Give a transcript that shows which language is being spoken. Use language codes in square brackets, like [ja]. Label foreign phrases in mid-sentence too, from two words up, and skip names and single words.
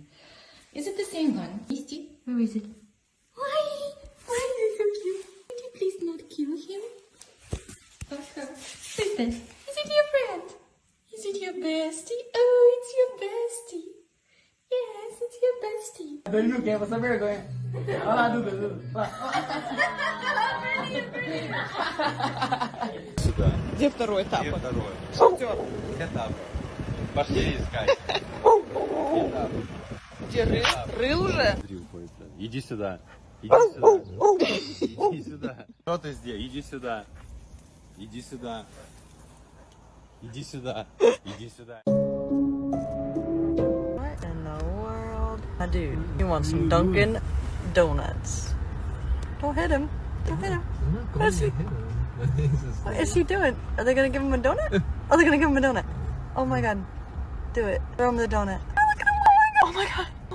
[en] Is it the same one? Misty, where is it? Why? Why is it so cute? Could you please not kill him? Okay. Who is that? Is it your friend? Is it your bestie? Oh, it's your bestie. Yes, it's your bestie. [pt] Não quer, você vergonha. Olha lá, Duda, Duda. [ru] Сюда. Где второй этап? Где второе? Шахтер. Этап. Пошли искать. Этап. Где рыл уже? Иди сюда. Иди сюда. Иди сюда. Что ты здесь? Иди сюда. Иди сюда. Иди сюда. Иди сюда. [en] What in the world? Dude, you want some Dunkin' Donuts. Don't hit him. Don't hit him. What is he doing? Are they gonna give him a donut? Are they gonna give him a donut? Oh my god. Do it. Throw him the donut. Oh, look at him. Oh my god. Oh my god.